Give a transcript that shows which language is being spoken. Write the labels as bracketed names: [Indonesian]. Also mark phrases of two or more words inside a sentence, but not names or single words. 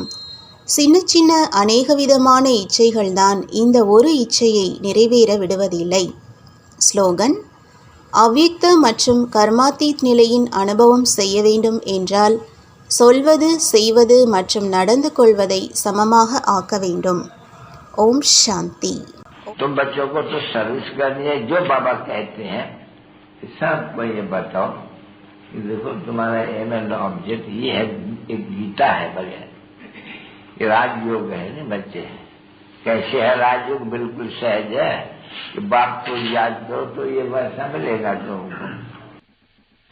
[Tamil] சின்ன சின்ன அநேகவிதமான இச்சைகள்தான் இந்த ஒரு இச்சையை நிறைவேற விடுவதில்லை. ஸ்லோகன்: அவ்யக்த மற்றும் கர்மாத்தீத் நிலையின் அனுபவம் செய்ய வேண்டும் என்றால் சொல்வது, செய்வது மற்றும் நடந்து கொள்வதை சமமாக ஆக்க வேண்டும். ஓம் சாந்தி. [Hindi] तुम बच्चों को तो सर्विस करनी है, जो बाबा कहते हैं सबको ये बताओ कि देखो तुम्हारा [English] aim and object [Hindi] ये है, एक गीता है बढ़िया, ये राजयोग है ना बच्चे। कैसे है राजयोग? बिल्कुल सहज है, कि बाप को याद करो तो ये वैसा मिलेगा तुमको।